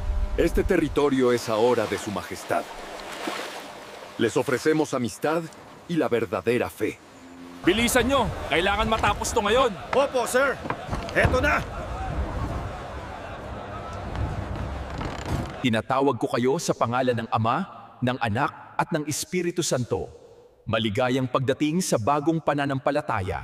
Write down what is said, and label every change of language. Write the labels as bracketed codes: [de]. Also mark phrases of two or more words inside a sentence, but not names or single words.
[es] Este territorio es ahora de su majestad. Les ofrecemos amistad y la verdadera fe. [tl] Bilisan nyo! Kailangan matapos to ngayon! Opo, sir. Eto na. Tinatawag ko kayo sa pangalan ng Ama, ng Anak, at ng Espiritu Santo. Maligayang pagdating sa bagong pananampalataya.